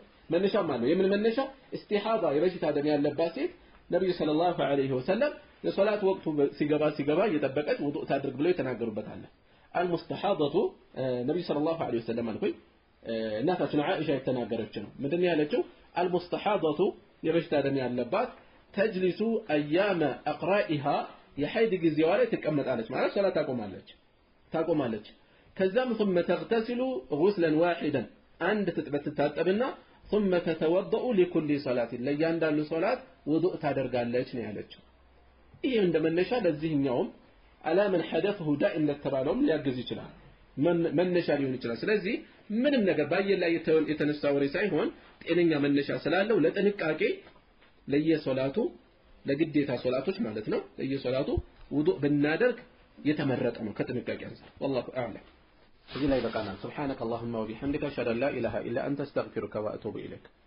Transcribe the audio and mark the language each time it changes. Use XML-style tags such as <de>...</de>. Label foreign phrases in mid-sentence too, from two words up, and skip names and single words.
<am>መነሻም አለው የምን መነሻ እስቲሃዳ የበሽታ ደም ያለባት ሴት ነብዩ ሰለላሁ ዐለይሂ ወሰለም የሶላት ወቅቱ ሲገባ እየጠበቀች ውዱእ ታድርግ ብለው የተናገሩበት አለ አልሙስተሐደቱ ነብዩ ሰለላሁ ዐለይሂ ወሰለም አልኩኝ እናታችን አይሻ የተናገረች ነው ምንድነው ያለችው አልሙስተሐደቱ የበሽታ ደም ያለባት</am> <ar>تجلس أيام أقرائها</ar> <am>የሐይድ ጊዜዋ ላይ ትቀመጣለች ማለት ሶላት ታቆማለች ከዛም</am> <ar>ثم تغتسل غسلا واحدا</ar> <am>አንድ ትታጠብና</am> <ar>ثم تتوضأ لكل صلاة</ar> <am>ለእያንዳንዱ ሶላት ውዱእ ታደርጋለች ነው ያለችው ይሄ እንደመነሻ ለዚህኛውም አላ</am> <ar>من حدثه داء</ar> <am>እንደተባለውም ሊያግዝ ይችላል መነሻ ሊሆን ይችላል ስለዚህ ምንም ነገር ባየር ላይ የተነሳ ወሬ ሳይሆን ጤነኛ መነሻ ስላለው ለጥንቃቄ ለየሶላቱ ለግዴታ ሶላቶች ማለት ነው ለየሶላቱ ውዱእ ብናደርግ የተመረጠ ነው ከጥንቃቄ አንፃር</am> <ar>والله اعلم</ar> <am>እዚህ ላይ በቃናል</am> <ar>سبحانك اللهم وبحمدك اشهد ان لا اله الا انت استغفرك واتوب اليك</ar>